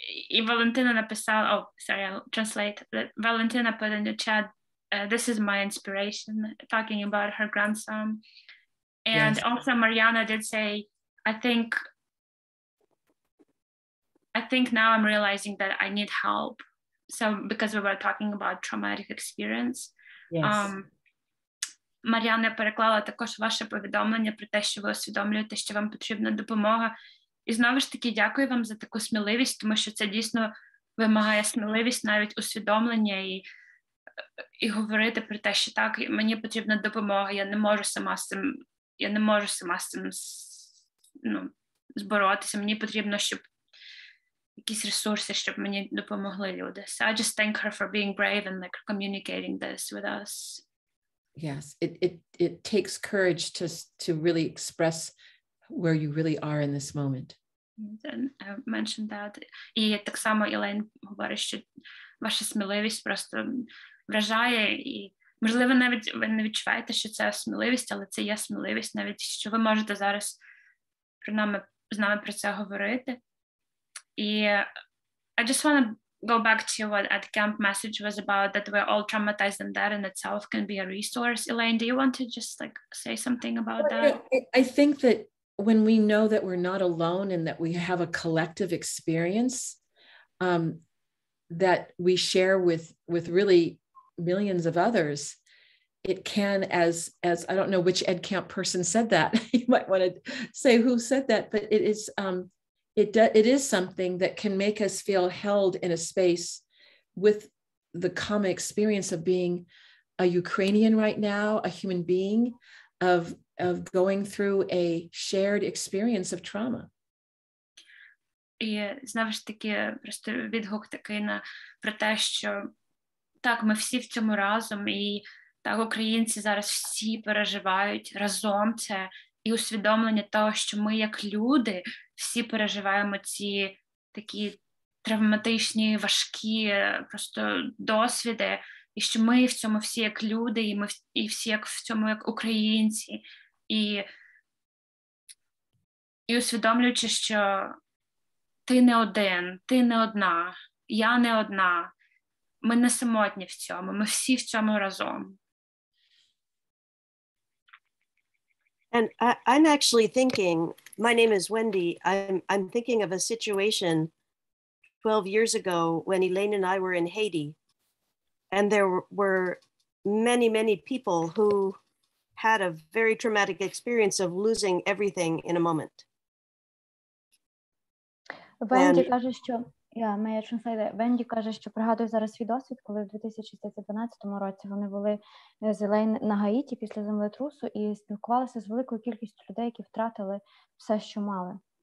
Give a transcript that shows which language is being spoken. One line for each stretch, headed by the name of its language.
Ukrainian: І Валентина написала,
English: sorry, I'll translate. Valentina put in the chat, this is my inspiration, talking about her grandson. And yes. Also Mariana did say, I think now I'm realizing that I need help. So because we were talking about traumatic experience. Yes.
Ukrainian: Мар'яна переклала також ваше повідомлення про те, що ви усвідомлюєте, що вам потрібна допомога. І знову ж таки, дякую вам за таку сміливість, тому що це дійсно вимагає сміливість, навіть усвідомлення і говорити про те, що так, мені потрібна допомога, я не можу сама з цим зборотися, мені потрібно, щоб якісь ресурси, щоб мені допомогли люди.
English: So I just thank her for being brave and like communicating this with us. Yes, it takes courage to really express where you really are in this moment. And I mentioned that.
Ukrainian: І так само Ілейн говорить, що ваша сміливість просто вражає, і можливо навіть ви не відчуваєте, що це сміливість, але це є сміливість, навіть що ви можете зараз з нами про це говорити.
English: І I just want to go back to what AdCamp message was about, that we're all traumatized, and that in itself can be a resource. Elaine, do you want to just like say something about that? I think that when we know that we're not alone and that we have a collective experience that we share with really millions of others, it can, as I don't know which AdCamp person said that, you might want to say who said that, but it is it is something that can make us feel held in a space with the common experience of being a Ukrainian right now, a human being, of going through a shared experience of trauma.
Ukrainian: І знову ж таки, просто відгук такий про те, що так, ми всі в цьому разом, і так, українці зараз всі переживають разом це, і усвідомлення того, що ми як люди всі переживаємо ці такі травматичні, важкі просто досвіди, і що ми в цьому всі як люди, і всі як в цьому як українці, і усвідомлюючи, що ти не один, ти не одна, я не одна, ми не самотні в цьому, ми всі в цьому разом.
English: And I'm actually thinking, my name is Wendy, I'm thinking of a situation 12 years ago when Elaine and I were in Haiti. And there were many, many people who had a very traumatic experience of losing everything in a moment.
Ukrainian: Венді каже, що Венді каже, що пригадує зараз свій досвід, коли в 2012 році вони були з Елейн на Гаїті після землетрусу і спілкувалися з великою кількістю людей, які втратили все, що мали.